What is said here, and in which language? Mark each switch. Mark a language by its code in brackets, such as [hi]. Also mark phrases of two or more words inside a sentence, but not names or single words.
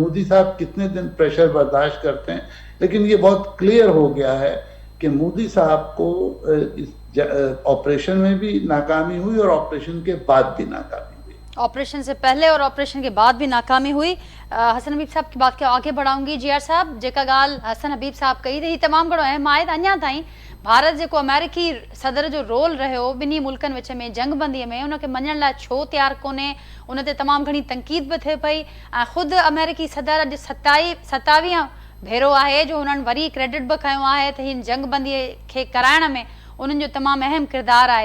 [ur] مودی صاحب کتنے دن پریشر برداشت کرتے ہیں، لیکن یہ بہت کلیئر ہو گیا ہے کہ مودی صاحب کو آپریشن میں بھی ناکامی ہوئی اور آپریشن کے بعد بھی ناکامی ہوئی. آپریشن سے پہلے اور آپریشن کے بعد بھی ناکامی ہوئی. حسن حبیب صاحب کی بات کے آگے بڑھاؤں گی. [sd] جی آر صاحب، جیکا گال حسن حبیب صاحب کہی رہی تمام گھणو اہم आहे. अञा ताईं भारत जेको अमेरिकी सदर जो रोल रहियो ॿिन्ही मुल्कनि विच में जंग बंदीअ में, उनखे मञण लाइ छो तयारु कोन्हे, उन ते तमामु घणी तनक़ीद बि थिए पई. ऐं ख़ुदि अमेरिकी सदर अॼु 27 भेरो आहे जो हुननि वरी क्रेडिट बि खयो आहे त हिन जंग बंदीअ खे कराइण में उन्हनि जो तमामु अहम किरदारु आहे.